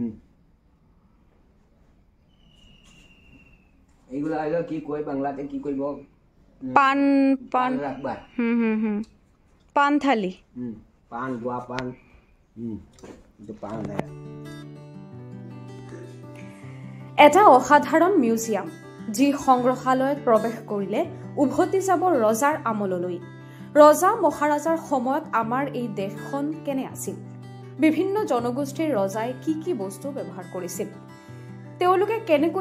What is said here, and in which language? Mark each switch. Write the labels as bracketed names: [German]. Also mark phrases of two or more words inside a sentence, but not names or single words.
[Bangla] এইগুলা হলো কি কই বাংলাতে কি কইব পান রাখবা পান থালি পান গোয়া পান তো পান [Assamese] এটা অসাধাৰণ মিউজিয়াম যি সংগ্ৰহালয়ত প্ৰৱেশ কৰিলে উভতি যাব ৰজাৰ আমললৈ ৰজা মহাৰাজাৰ সময়ত আমাৰ এই দেশখন কেনে আছিল বিভিন্ন জনগোষ্ঠীৰ ৰজাই কি বস্তু ব্যৱহাৰ কৰিছিল তেওঁলোকে কেনেকৈ